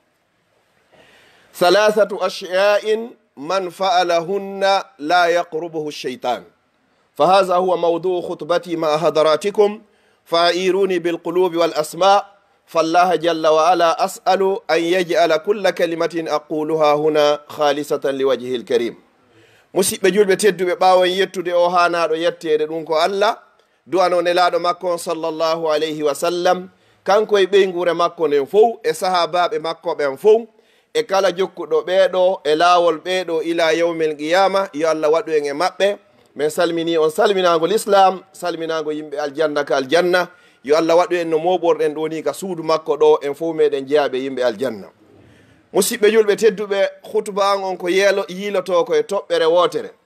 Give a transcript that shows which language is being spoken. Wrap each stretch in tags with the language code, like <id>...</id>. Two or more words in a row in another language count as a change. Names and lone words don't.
<ar>ثلاثة أشياء من فعلهن لا يقربه الشيطان فهذا هو موضوع خطبتي مع حضراتكم فأعيروني بالقلوب والأسماء فالله جل وعلا أسأل أن يجعل كل كلمة أقولها هنا خالصة لوجهه</ar> <ff>الكريم musidɓe julɓe tedduɓe ɓaawon yettude o haanaɗo yettede ɗum ko allah du'ano nelaɗo makko</ff> <ar>صلى الله عليه وسلم</ar> <ff>kanko e ɓeygure makko nden fof e sahabaɓe makko ɓen fof e kala jokkuɗo ɓeeɗo e laawol ɓeeɗo</ff> <ar>إلى يوم القيامة</ar> <ff>yo allah waɗu en e maɓɓe min salmini on salminagol islam salminago yimɓe aljanna ka aljanna yo allah waɗu en no moɓorɗen ɗo ni ka suudu makko ɗo en fof meɗen jeeyaɓe yimɓe aljanna musidɓe julɓe tedduɓe hutuba an on ko yiiloto ko e toɓɓere wotere</ff>